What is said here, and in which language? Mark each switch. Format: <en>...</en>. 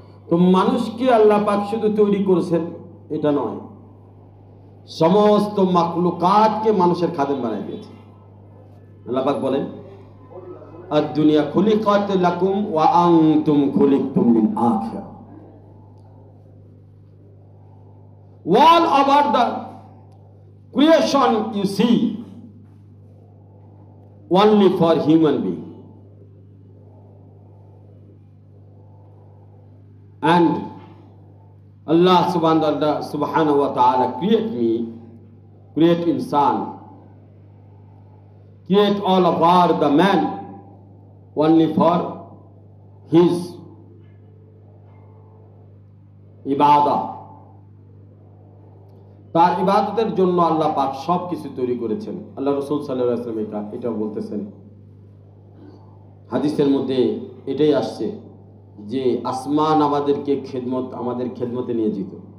<bn>তো মানুষকে আল্লাহ পাক শুধু তৈরি করেছেন এটা নয়, সমস্ত মাখলুকাতকে মানুষের খাদেম বানিয়ে দিয়েছে। আল্লাহ পাক বলেন,</bn> <ar>আদ-দুনিয়া খুলিকাত লাকুম ওয়া আনতুম খুলিকতুম লিল আখিরাহ।</ar> <en>All over the creation you see only for human being, and Allah subhanahu wa ta'ala create me, create insan, create all over the man only for his ibadah.</en> <bn>তার ইবাদতের জন্য আল্লাহ পাক সব কিছু তৈরি করেছেন। আল্লাহ রাসূল সাল্লাল্লাহু আলাইহি ওয়াসাল্লাম এটা বলতেছেন, হাদিসের মধ্যে এটাই আসছে যে আসমান আমাদের খেদমতে নিয়োজিত।</bn>